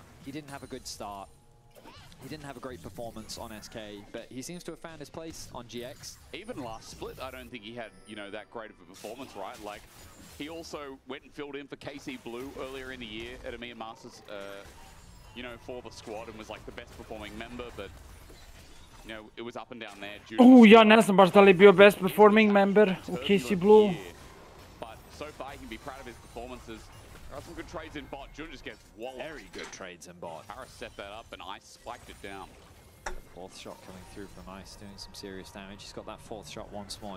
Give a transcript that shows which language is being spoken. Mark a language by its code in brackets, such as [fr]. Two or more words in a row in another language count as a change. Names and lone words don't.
[en] He didn't have a good start. He didn't have a great performance on SK, but he seems to have found his place on GX. Even last split, I don't think he had, that great of a performance, right? Like, he also went and filled in for KC Blue earlier in the year at EMEA Masters, for the squad, and was like the best performing member, but, it was up and down there. [sr] Ja ne znam baš da li je bio [en] best performing member [sr] u KC Blue. [en] But so far, he can be proud of his performances. There are some good trades in bot. Jun just gets walloped. Very good trades in bot. Paris set that up and Ice spiked it down. Fourth shot coming through from Ice, doing some serious damage. He's got that fourth shot once more.